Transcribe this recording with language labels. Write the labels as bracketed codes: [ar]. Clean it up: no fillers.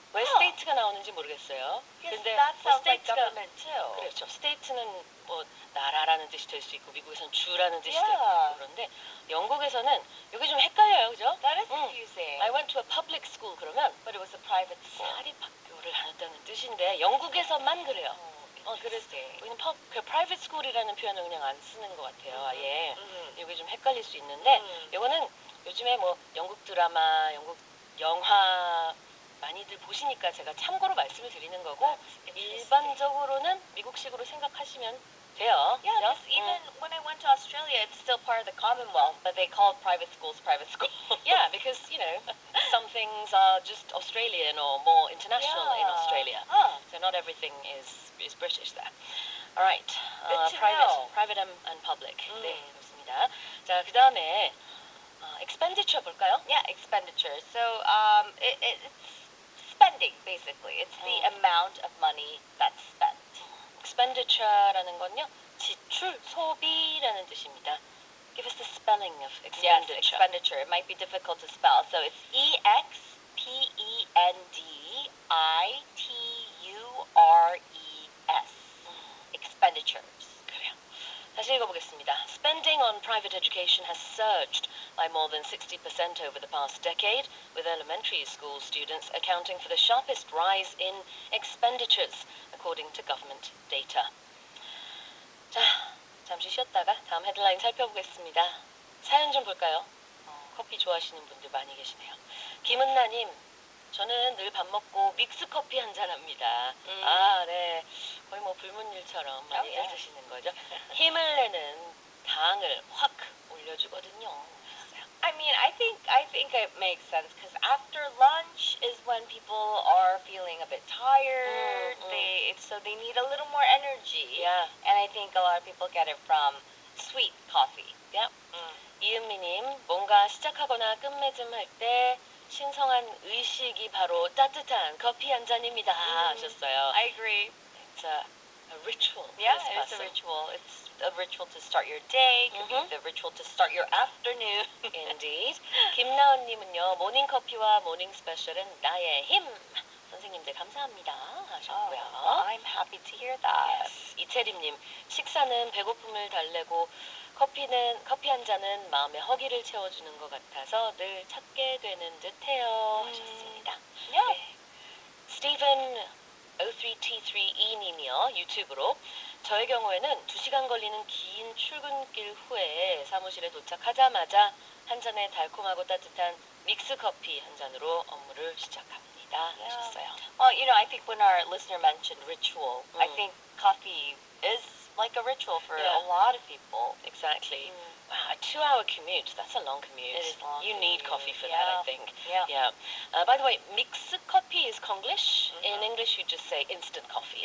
[ko] 왜 state가 나오는지 모르겠어요. [en] Yes, [ko] 근데 [en] that [ko] 뭐 [en] sounds like [ko] state가 [en] government too. [ko] 그렇죠. state는 뭐 나라라는 뜻이 될 수 있고 미국에서는 주라는 뜻이 될 수 [en] Yeah. [ko] 있고 그런데 영국에서는 이게 좀 헷갈려요, 그죠? [en] That is confusing. I went to a public school [ko] 그러면 [en] But it was a private school. [ko] 사립학교를 다녔다는 뜻인데 영국에서만 그래요. 그래서 [en] interesting. [ko] 우리는 private school이라는 표현을 그냥 안 쓰는 것 같아요. 아예 이게 좀 헷갈릴 수 있는데 이거는 요즘에 뭐 영국 드라마, 영국 영화 많이들 보시니까 제가 참고로 말씀을 드리는 거고 일반적으로는 미국식으로 생각하시면 돼요. [en] Yeah, because even when I went to Australia, it's still part of the Commonwealth, but they call private schools private schools. Yeah, because, some things are just Australian or more international in Australia. So not everything is British there. All right. Good to know. Private and public. [ko] 네, 그렇습니다. 자, 그 다음에 expenditure 볼까요? [en] Yeah, expenditure. So it's spending basically. It's the amount of money that's spent. [ko] expenditure라는 건요, 지출, 소비라는 뜻입니다. [en] Give us the spelling of Yes, expenditure. expenditure. It might be difficult to spell. So it's expenditures. Expenditures. [ko] 그래요. 다시 읽어보겠습니다. [en] Spending on private education has surged by more than 60% over the past decade, with elementary school students accounting for the sharpest rise in expenditures, according to government data. [ko] 자, 잠시 쉬었다가 다음 헤드라인 살펴보겠습니다. 사연 좀 볼까요? 커피 좋아하시는 분들 많이 계시네요. 김은나님, 저는 늘 밥 먹고 믹스 커피 한잔 합니다. 아, 네. 거의 뭐 불문율처럼 많이들 드시는 거죠. 힘을 내는 당을 확 올려주거든요. [en] I mean, I think it makes sense because after lunch is when people are feeling a bit tired. So they need a little more energy. Yeah. And I think a lot of people get it from sweet coffee. Yeah. [ko] 이은미님, 뭔가 시작하거나 끝맺음 할 때 신성한 의식이 바로 따뜻한 커피 한 잔입니다 하셨어요. [en] I agree. It's a ritual. Yeah, it's a ritual. It's a ritual to start your day. It could be the ritual to start your afternoon. Indeed. [ko] 김나은님은요, 모닝 커피와 모닝 스페셜은 나의 힘. 선생님들 감사합니다 하셨고요. [en] I'm happy to hear that. Yes. [ko] 이채림님, 식사는 배고픔을 달래고 커피 한 잔은 마음의 허기를 채워주는 것 같아서 늘 찾게 되는 듯해요 하셨습니다. [en] Yeah. [ko] 네. 스티븐 03T3E님이요. 유튜브로 저의 경우에는 2시간 걸리는 긴 출근길 후에 사무실에 도착하자마자 한 잔의 달콤하고 따뜻한 믹스 커피 한 잔으로 업무를 시작합니다 하셨어요. [en] I think when our listener mentioned ritual, I think coffee is like a ritual for a lot of people. Exactly. Wow, a 2-hour commute. That's a long commute. It is long. You need coffee for that, I think. Yeah. By the way, mixed coffee is Konglish. In English, you just say instant coffee.